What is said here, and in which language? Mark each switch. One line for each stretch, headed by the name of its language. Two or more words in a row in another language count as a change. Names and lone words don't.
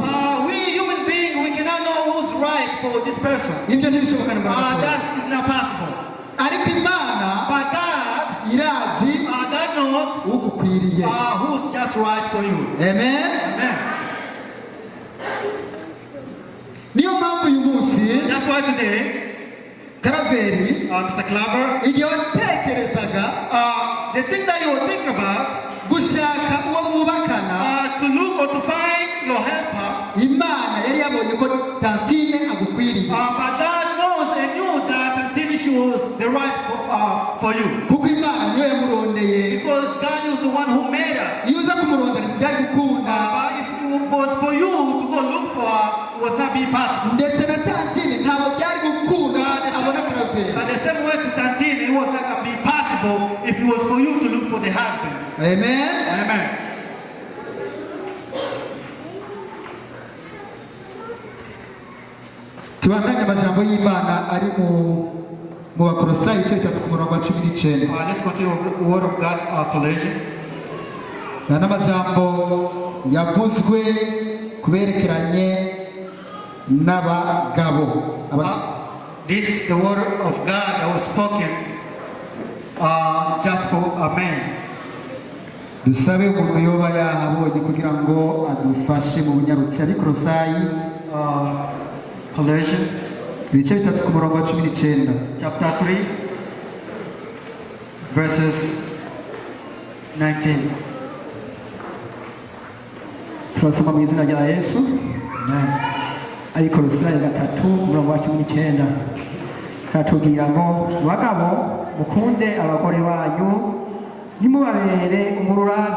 English: We human beings, we cannot know who's right for this person.
Rundi: Ibyo ntibishoboka na gato.
English: That is not possible.
Rundi: Ariko Imana
English: But God,
Rundi: irazi
English: God knows
Rundi: ugukwiriye.
English: who's just right for you.
Rundi: Amen. Amen. Niyo mpamvu uyu munsi
English: That's why today,
Rundi: Karaveri
English: Mr. Claver,
Rundi: igihe watekerezaga
English: the thing that you were thinking about,
Rundi: gushaka uwo mwubakana,
English: to look or to find your helper,
Rundi: Imana yari yabonye ko Tantine agukwiriye.
English: but God knows and knew that until she was the right for you.
Rundi: Kuko Imana niyo yamurondeye.
English: Because God is the one who made her.
Rundi: Iyo uza kumurondera byari gukunda.
English: But if it was for you to go look for her, it was not being possible.
Rundi: Ndetse na Tantine ntabwo byari gukunda abona Karaveri.
English: But the same way to Tantine, it was not going to be possible if it was for you to look for the husband.
Rundi: Amen. Amen. Tubandanye amajambo y'Imana ari mu Bakolosayi igice 3 ku murongo wa 19.
English: Let's continue with the word of God, Colossians.
Rundi: N'amajambo yavuzwe kuberekeranye n'abagabo.
English: This is the word of God that was spoken just for a man.
Rundi: Dusabe umuntu yoba yahabonye kugira ngo adufashe mu bunyarutsi. Abikolosayi
English: Colossians
Rundi: ibice 3 ku murongo wa 19.
English: chapter 3 verses 19.
Rundi: Turasoma mu izina rya Yesu. Abikolosayi 3 umurongo wa 19 hatubwira ngo bagabo mukunde abagore banyu nimubabere umururazi.